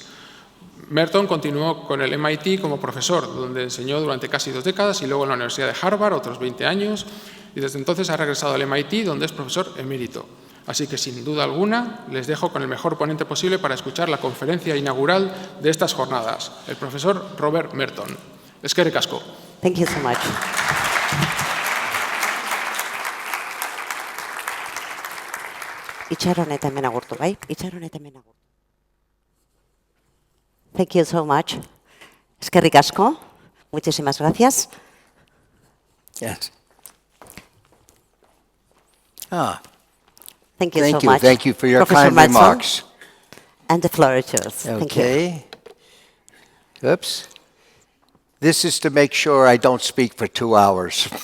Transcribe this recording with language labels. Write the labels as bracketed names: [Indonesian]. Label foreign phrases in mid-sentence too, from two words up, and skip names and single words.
[Spanish] Merton continuó con el MIT como profesor, donde enseñó durante casi 2 décadas y luego en la Universidad de Harvard otros 20 años y desde entonces ha regresado al MIT, donde es profesor emérito. Así que, sin duda alguna, les dejo con el mejor ponente posible para escuchar la conferencia inaugural de estas jornadas, el profesor Robert Merton. [Basque] Eskerrik asko. [English] Thank you so much. [Basque] Itxaron eta hemen agurtu, bai? Itxaron eta hemen agurtu. [English] Thank you so much. [Basque] Eskerrik asko. [Spanish] Muchísimas gracias. [English] Yes. Thank you Thank so you. much. Thank you for your Professor kind Merton, remarks. And the floor is yours. Thank you. Okay. Oops. This is to make sure I don't speak for 2 hours.